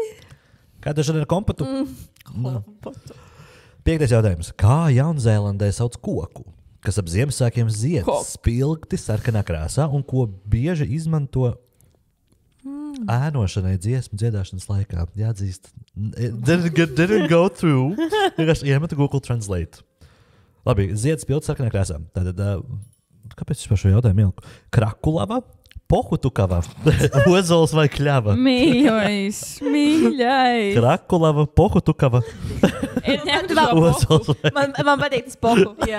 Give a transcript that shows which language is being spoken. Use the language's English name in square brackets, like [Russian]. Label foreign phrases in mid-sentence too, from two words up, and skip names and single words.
[Latvian] Kā tu šodien ar kompatu? Kompatu. 5. jautājums. Kā Jaunzēlandē sauc koku, kas ap Ziemassvētkiem zied spilgti sarkanā krāsā un ko bieži izmanto ēnošanai dziesmu dziedāšanas laikā? Jāatzīst. [English] Didn't go through. [Latvian] Vienkārši iemetu Google Translate. Labi, zied spilgti sarkanā krāsā. Tātad, kāpēc es par šo jautājumu ieliku? Krakulava, pohutukava, ozols vai kļava? Mīļais. Krakulava, pohutukava. Man patīk tas pohu.